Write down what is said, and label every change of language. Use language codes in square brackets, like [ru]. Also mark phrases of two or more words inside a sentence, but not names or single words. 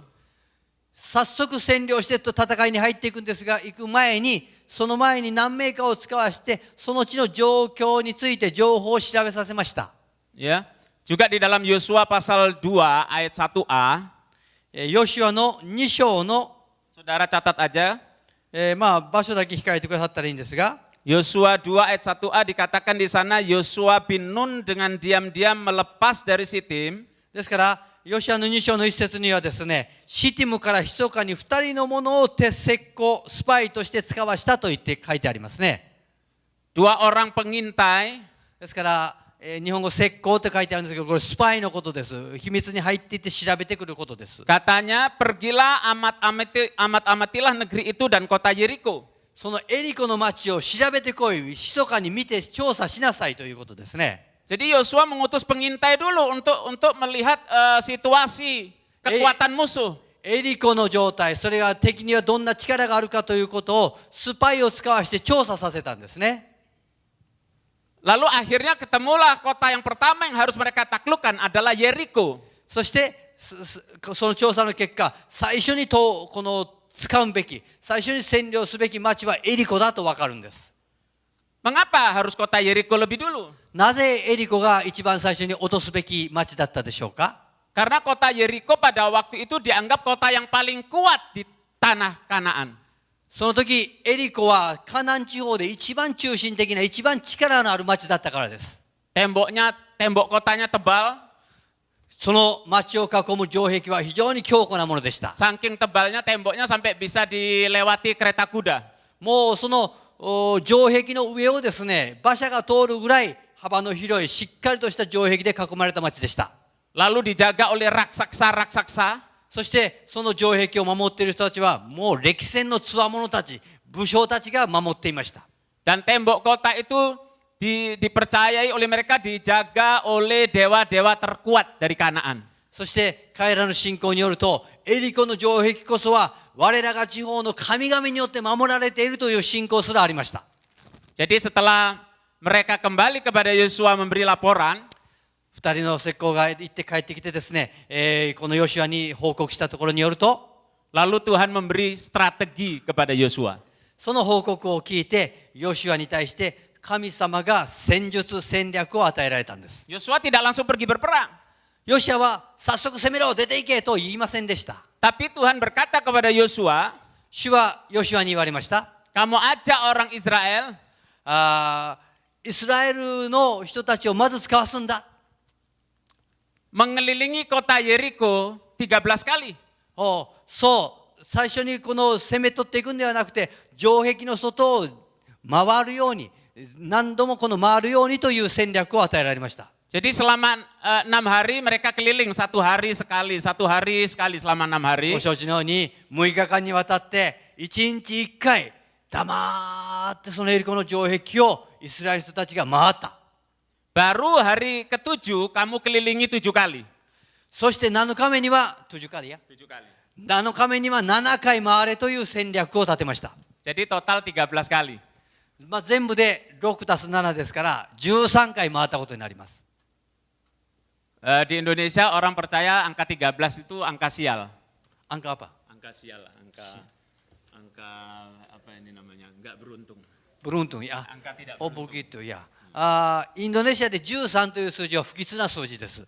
[ja] 早速占領してと戦いに入っていくんですが、行く前にその前に何名かを使わしてその地の状況について情報を調べさせました。 [id] Ya, juga di dalam Yosua pasal 2 ayat 1a. [ja] ヨシュアの2章の [id] Saudara catat aja. [ja] まあ場所だけ控えてくださったらいいんですが、 [id] Yosua 2 ayat 1a dikatakan di sana Yosua bin Nun dengan diam-diam melepas dari Sitim. [ja] ですからヨシュアの2章の1節にはですね、シティムから密かに2人の者を石膏スパイとして使わしたと言って書いてありますね。 [id] Dua orang pengintai. [ja] ですから日本語石膏って書いてあるんですけど、これスパイのことです。秘密に入っていって調べてくることです。 [id] Katanya pergilah amat-amatilah negeri itu dan kota Yeriko. [ja] そのエリコの町を調べてこい、密かに見て調査しなさいということですね。 [id] Jadi Yosua mengutus pengintai dulu untuk melihat situasi kekuatan musuh. [ja] エリコの状態、それが敵にはどんな力があるかということをスパイを使わして調査させたんですね。 [id] Lalu akhirnya ketemulah kota yang pertama yang harus mereka taklukkan adalah Yeriko. [ja] そしてその調査の結果、最初にこの使うべき、最初に占領すべき町はエリコだと分かるんです。 [id] Mengapa harus kota Yeriko lebih dulu? [ja] なぜエリコが一番最初に落とすべき町だったでしょうか？ [id] Karena kota Yeriko pada waktu itu dianggap kota yang paling kuat di tanah Kanaan. [ja] その時エリコはカナン地方で一番中心的な一番力のある町だったからです。 [id] Tembok kotanya tebal. [ja] その町を囲む城壁は非常に強固なものでした。 [id] Saking tebalnya temboknya sampai bisa dilewati kereta kuda. [ja] もうその城壁の上をですね、馬車が通るぐらい幅の広いしっかりとした城壁で囲まれた町でした。 [id] Lalu dijaga oleh raksasa-raksasa. [ja] そしてその城壁を守っている人たちはもう歴戦の強者たち、武将たちが守っていました。 [id] Dan tembok kota itu dipercayai oleh mereka dijaga oleh dewa-dewa terkuat dari Kanaan. [ja] そして彼らの信仰によると、エリコの城壁こそは我らが地方の神々によって守られているという信仰すらありました。 [id] Jadi setelah mereka kembali kepada Yosua memberi laporan, [ja] 二人の石膏が行って帰ってきてですね、このヨシュアに報告したところによると、 [id] lalu Tuhan memberi strategi kepada Yosua. [ja] その報告を聞いてヨシュアに対して神様が戦術戦略を与えられたんです。 [id] Yosua tidak langsung pergi berperang. [ja] ヨシュアは早速攻めろ、出て行けと言いませんでした。 [id] Tapi Tuhan berkata kepada Yosua, [ja] 主はヨシュアに言われました。 [id] kamu ajak orang Israel [ja] イスラエルの人たちをまず使わすんだ。 [id] mengelilingi kota Yeriko 13 kali. [ja] そう、最初にこの攻め取っていくんではなくて、城壁の外を回るように、何度もこの回るようにという戦略を与えられました。 [id] Jadi selama 6 hari mereka keliling, 1 hari sekali selama 6 hari. [ja] ご承知のように6日間にわたって1日1回黙ってそのエリコの城壁をイスラエル人たちが回った。 [id] Baru hari ke-7 kamu kelilingi 7 kali. [ja] そして7日目には7回や。7日目には7回回れという戦略を立てました。 [id] Jadi total 13 kali. [ja] まあ、全部で6たす7ですから13回回ったことになります。 [id] Di Indonesia orang percaya angka 13 itu angka sial. Angka apa? Angka sial, angka apa ini namanya? Enggak beruntung. Beruntung ya. Angka tidak Oh beruntung. begitu ya. [ja] インドネシアで13という数字は不吉な数字です。